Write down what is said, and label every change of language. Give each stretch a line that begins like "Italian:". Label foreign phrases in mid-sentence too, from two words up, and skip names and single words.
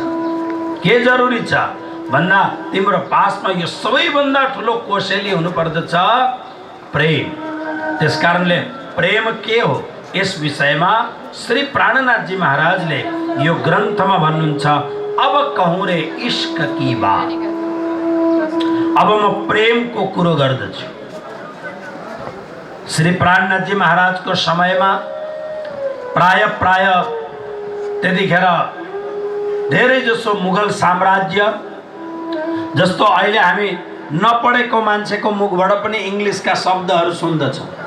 Nepali: के जरुरी छ भन्दा तिम्रो पासमा यो सबैभन्दा ठुलो कोसेली हुनु पर्दछ प्रेम। त्यसकारणले प्रेम के हो यस विषयमा श्री प्राणनाथजी महाराजले यो ग्रन्थमा भन्नुहुन्छ।
Hindi: अब कहूँ रे इश्क की बात,
Nepali: अब म प्रेमको कुरो गर्दछु। श्री प्राणनाथजी महाराजको समयमा प्राय त्यतिखेर धेरै जसो मुगल साम्राज्य, जस्तो अहिले हामी नपढेको मान्छेको मुखबाट पनि इङ्ग्लिसका शब्दहरू सुन्दछौँ।